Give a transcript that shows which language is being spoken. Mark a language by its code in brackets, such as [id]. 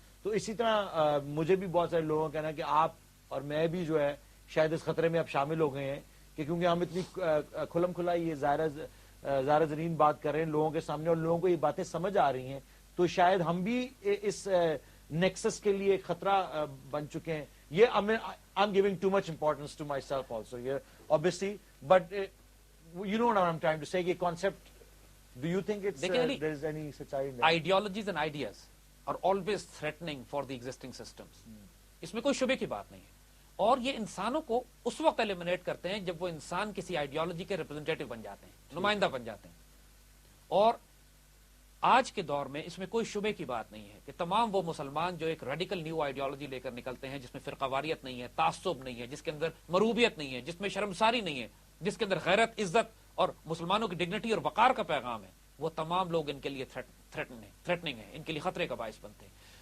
[ur] تو اسی طرح مجھے بھی بہت سارے لوگوں کا کہنا ہے کہ آپ اور میں بھی جو ہے شاید اس خطرے میں اب شامل ہو گئے ہیں کہ کیونکہ ہم اتنی کھلم کھلا یہ ظاہرہ زرین بات کر رہے ہیں لوگوں کے سامنے اور لوگوں کو یہ باتیں سمجھ آ رہی ہیں, تو شاید ہم بھی اس نیکسس کے لیے ایک خطرہ بن چکے ہیں. [en] یہ I'm giving too much importance to myself also here, obviously, but you know what I'm trying to say, یہ concept, do you think it's there is any سچائی in that? Ideologies and ideas are always threatening for the existing systems. [ur] اس میں کوئی شبے کی بات نہیں ہے, اور یہ انسانوں کو اس وقت ایلیمنیٹ کرتے ہیں جب وہ انسان کسی آئیڈیالوجی کے ریپرزینٹیٹو بن جاتے ہیں, نمائندہ بن جاتے ہیں. اور آج کے دور میں اس میں کوئی شبے کی بات نہیں ہے کہ تمام وہ مسلمان جو ایک ریڈیکل نیو آئیڈیالوجی لے کر نکلتے ہیں جس میں فرقہ واریت نہیں ہے, تعصب نہیں ہے, جس کے اندر مروبیت نہیں ہے, جس میں شرمساری نہیں ہے, جس کے اندر غیرت, عزت اور مسلمانوں کی ڈگنیٹی اور وقار کا پیغام ہے, وہ تمام لوگ ان کے لیے تھریٹننگ ہے, ان کے لیے خطرے کا باعث بنتے ہیں.